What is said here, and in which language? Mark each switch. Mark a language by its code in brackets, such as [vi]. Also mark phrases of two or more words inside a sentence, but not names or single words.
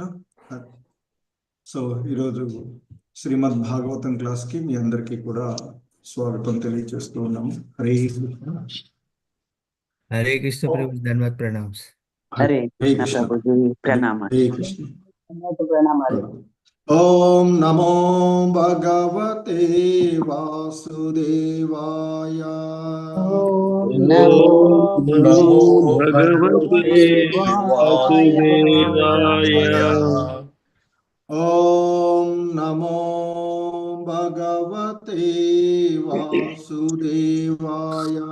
[te] సో ఈరోజు శ్రీమద్ భాగవతం క్లాస్కి మీ అందరికీ కూడా స్వాగతం తెలియజేస్తూ ఉన్నాము. హరే కృష్ణ. హరే కృష్ణ ప్రభు, ధన్యవాద ప్రణామ్స్. హరే కృష్ణ ప్రభుజీ, ప్రణామ. [sa] హరే కృష్ణ. ॐ नमो भगवते वासुदेवाय. నమో भगवते वासुदेवाय. ॐ नमो भगवते वासुदेवाय.